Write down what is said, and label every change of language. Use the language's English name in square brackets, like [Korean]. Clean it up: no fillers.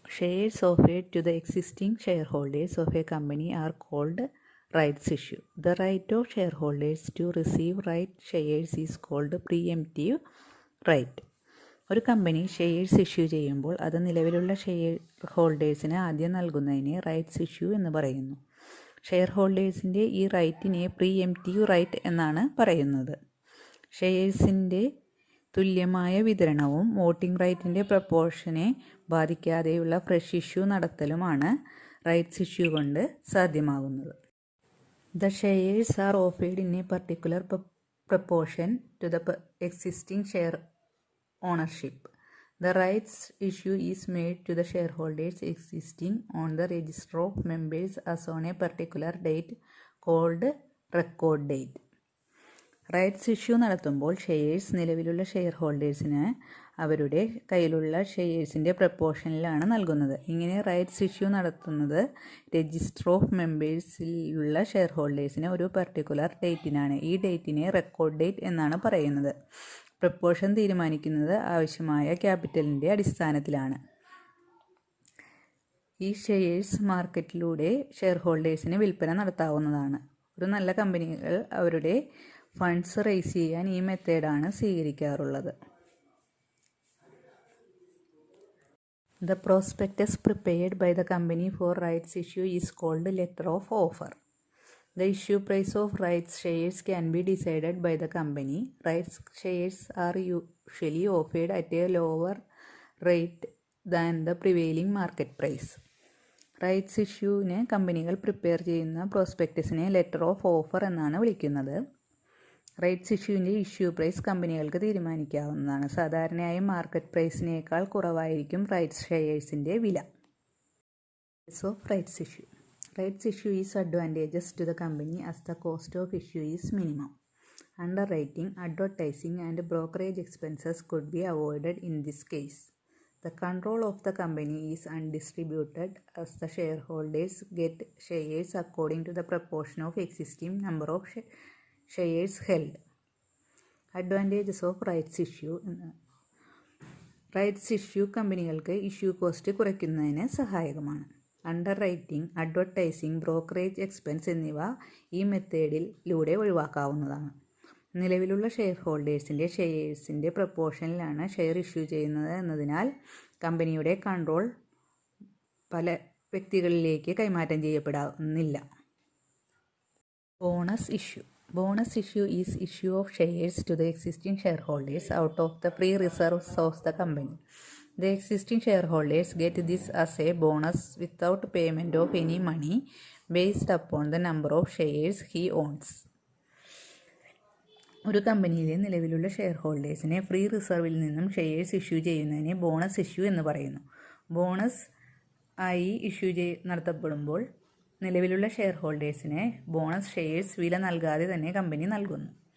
[English] Shares offered to the existing shareholders of a company are called rights issue. The right of shareholders to receive right shares is called preemptive right. [Malayalam] ഒരു company shares issue ചെയ്യുമ്പോൾ അത് നിലവിലുള്ള share ഹോൾഡേഴ്സിന് ആദ്യം നൽകുന്നതിനെ rights issue എന്ന് പറയുന്നു. Share ഹോൾഡേഴ്സിൻ്റെ ഈ റൈറ്റിനെ pre-emptive right എന്നാണ് പറയുന്നത്. ഷെയർസിൻ്റെ തുല്യമായ വിതരണവും voting റൈറ്റിൻ്റെ പ്രപ്പോർഷനെ ബാധിക്കാതെയുള്ള fresh issue നടത്തലുമാണ് rights issue കൊണ്ട് സാധ്യമാകുന്നത്. [English] The shares are offered in a particular proportion to the existing share ownership. The rights issue is made to the shareholders existing on the register of members as on a particular date called record date. [Malayalam] Rights issue നടത്തുമ്പോൾ shares നിലവിലുള്ള share ഹോൾഡേഴ്സിന് അവരുടെ കയ്യിലുള്ള ഷെയർസിൻ്റെ പ്രപ്പോർഷനിലാണ് നൽകുന്നത്. ഇങ്ങനെ rights issue നടത്തുന്നത് register of മെമ്പേഴ്സിലുള്ള share ഹോൾഡേഴ്സിന് ഒരു particular ഡേറ്റിനാണ്. ഈ ഡേറ്റിനെ record date എന്നാണ് പറയുന്നത്. പ്രപ്പോർഷൻ തീരുമാനിക്കുന്നത് ആവശ്യമായ ക്യാപിറ്റലിൻ്റെ അടിസ്ഥാനത്തിലാണ്. ഈ ഷെയർസ് മാർക്കറ്റിലൂടെ ഷെയർ ഹോൾഡേഴ്സിന് വിൽപ്പന നടത്താവുന്നതാണ്. ഒരു നല്ല കമ്പനികൾ അവരുടെ ഫണ്ട്സ് റേസ് ചെയ്യാൻ ഈ മെത്തേഡാണ് സ്വീകരിക്കാറുള്ളത്. [English] The prospectus prepared by the company for rights issue is called letter of offer. The issue price of rights shares can be decided by the company. Rights shares are usually offered at a lower rate than the prevailing market price. [Malayalam] Rights ഇഷ്യൂവിന് കമ്പനികൾ prepare ചെയ്യുന്ന പ്രോസ്പെക്ടസിനെ letter of offer എന്നാണ് വിളിക്കുന്നത്. Rights ഇഷ്യൂവിൻ്റെ issue price കമ്പനികൾക്ക് തീരുമാനിക്കാവുന്നതാണ്. സാധാരണയായി market പ്രൈസിനേക്കാൾ കുറവായിരിക്കും rights ഷെയർസിൻ്റെ വില. [English] Of rights issue. Rights issue is advantageous to the company as the cost of issue is minimum. Underwriting, advertising and brokerage expenses could be avoided in this case. The control of the company is undistributed as the shareholders get shares according to the proportion of existing number of shares held. Advantages of rights issue. [Malayalam] Rights issue കമ്പനികൾക്ക് issue cost കുറയ്ക്കുന്നതിന് സഹായകമാണ്. Under writing, advertising, brokerage expense എന്നിവ ഈ മെത്തേഡിലൂടെ ഒഴിവാക്കാവുന്നതാണ്. നിലവിലുള്ള share ഹോൾഡേഴ്സിൻ്റെ ഷെയർസിൻ്റെ പ്രപ്പോർഷനിലാണ് share issue ചെയ്യുന്നത് എന്നതിനാൽ കമ്പനിയുടെ control പല വ്യക്തികളിലേക്ക് കൈമാറ്റം ചെയ്യപ്പെടുന്നില്ല. Bonus issue. [English] Bonus issue is issue of shares to the existing share holders out of the free reserves of the company. The existing shareholders get this as a bonus without payment of any money based upon the number of shares he owns. [Malayalam] ഒരു കമ്പനിയിലെ നിലവിലുള്ള share ഹോൾഡേഴ്സിനെ free റിസർവിൽ നിന്നും shares issue ചെയ്യുന്നതിനെ bonus issue എന്ന് പറയുന്നു. Bonus ആയി issue നടത്തപ്പെടുമ്പോൾ നിലവിലുള്ള share ഹോൾഡേഴ്സിന് bonus shares വില നൽകാതെ തന്നെ കമ്പനി നൽകുന്നു.